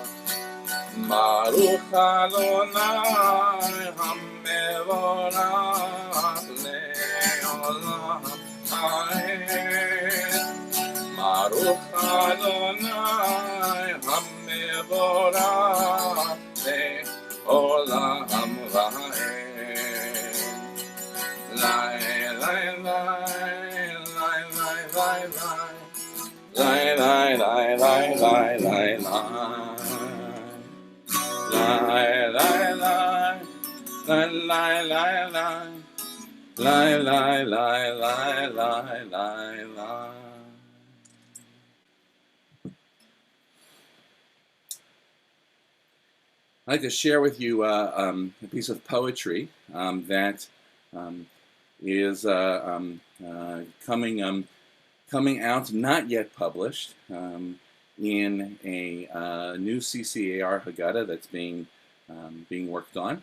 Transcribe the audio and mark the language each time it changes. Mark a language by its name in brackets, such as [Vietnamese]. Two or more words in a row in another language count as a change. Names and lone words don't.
[Hebrew] ברוך אדוני המבורך לעולם ועד. ברוך אדוני המבורך לעולם ועד. Lai, lai, lai, lai, lai, lai, lai. Lai, lai, lai, lai, lai, lai, lai. Lai, lai, lai, lai, lai, lai, lai. Lai, lai, lai, lai, lai, lai, lai. [English] I'd like to share with you a piece of poetry that is coming out, not yet published, in a new CCAR Haggadah that's being worked on,